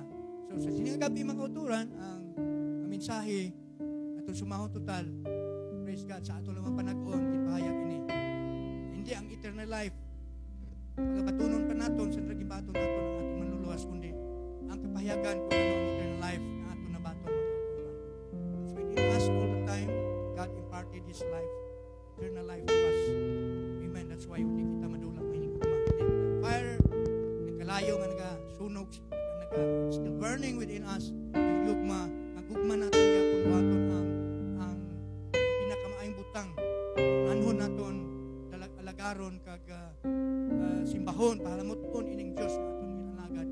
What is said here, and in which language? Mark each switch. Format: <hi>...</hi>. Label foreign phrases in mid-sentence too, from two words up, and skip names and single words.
<hil>So sa sining gabi mga kauturan ang mensahe atong sumahon total praise God sa ato lang panag-on gipahayag ini hindi ang</hil> <en>eternal life</en> <hil>pagabatunon pa naton sa gibaton naton ang atong manluluwas kundi ang kapahayagan kung ano ang</hil> <en>eternal life</en> <hil>na ato nabaton mga kauturan.</hil> <en>That's why in us all the time God imparted His life eternal life to us.</en> <hil>Amen.</hil> <en>That's why</en> <hil>hindi kita madulak may higugma. Fire nagkalayo nga nagasunog</hil> <en>still burning within us</en> <hil>may higugma nagugma naton nga kung waton ang pinakamaayong butang anhon naton alagaron kag simbahon pahalamot-on ining Dios nga aton ginalagad.</hil>